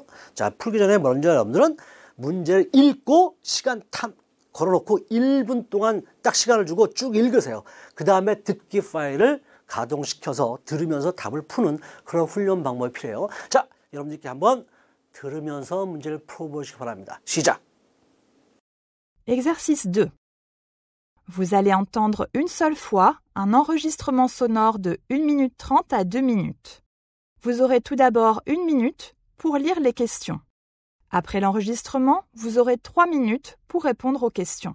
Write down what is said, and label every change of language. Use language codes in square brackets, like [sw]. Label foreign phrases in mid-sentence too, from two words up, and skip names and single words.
[ko] 자, 풀기 전에 먼저 여러분들은 문제를 읽고 시간 걸어놓고 1분 동안 딱 시간을 주고 쭉 읽으세요. 그 다음에 듣기 파일을 가동시켜서 들으면서 답을 푸는 그런 훈련 방법이 필요해요. 자, 여러분들께 한번 들으면서 문제를 풀어보시기 바랍니다. 시작! [fr] Exercice 2. Vous allez entendre une seule fois un enregistrement sonore de 1 minute 30 à 2 minutes. Vous aurez tout d'abord 1 minute pour lire les questions. Après l'enregistrement, vous aurez 3 minutes pour répondre aux questions.